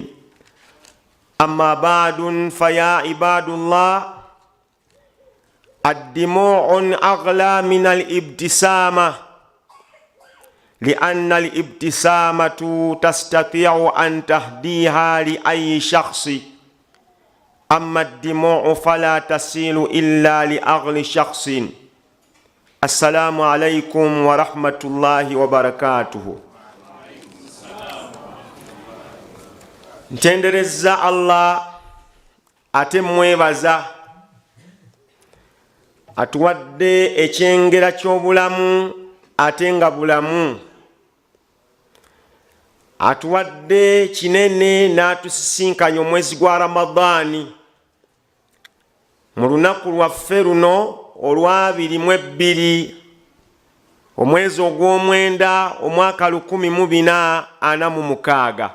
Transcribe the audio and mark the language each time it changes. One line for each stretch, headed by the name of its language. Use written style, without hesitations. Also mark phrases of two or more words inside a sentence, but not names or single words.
Arabic: أما بعد، فيا عباد الله، الدموع أغلى من الابتسامة، لأن الابتسامة تستطيع أن تهديها لأي شخص، أما الدموع فلا تصل إلا لأغلى شخص. السلام عليكم ورحمة الله وبركاته.
Ganda: Ntendereza Allah ate mwebaza atuwadde ekyengera ky'obulamu ate nga bulamu, atuwadde kinene n'atusisinkanya omwezi gwa Ramadani mu lunaku lwaffe luno olwa-22 omwezi ogw'omwenda omwaka 1446.